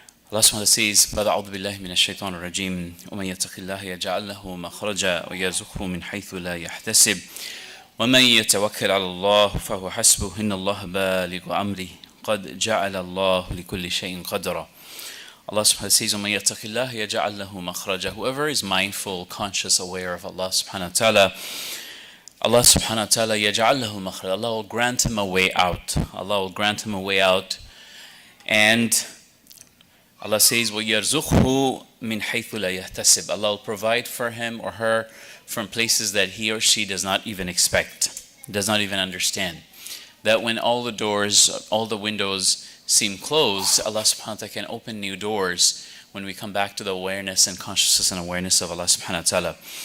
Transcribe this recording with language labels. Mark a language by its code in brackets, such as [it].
[en] Allah subhanahu wa ta'ala says, [ar] بعد أعوذ بالله من الشيطان الرجيم ومن يتق الله يجعل له مخرجا ويرزقه من حيث لا يحتسب ومن يتوكل على الله فهو حسبه إن الله بالغ أمره قد جعل الله لكل شيء قدرا. [en] Allah subhanahu wa ta'ala says, [ar] ومن يتق الله يجعل له مخرجا. [en] Whoever is mindful, conscious, aware of Allah subhanahu wa ta'ala, Allah subhanahu wa ta'ala [ar] يجعل له مخرجا. [en] Allah will grant him a way out. Allah will grant him a way out. And Allah says, [ar] وَيَرْزُقْهُ مِنْ حَيْثُ لَا يَحْتَسِبْ. [en] Allah will provide for him or her from places that he or she does not even expect, does not even understand. That when all the doors, all the windows seem closed, Allah subhanahu wa ta'ala can open new doors when we come back to the awareness and consciousness and awareness of Allah subhanahu wa ta'ala.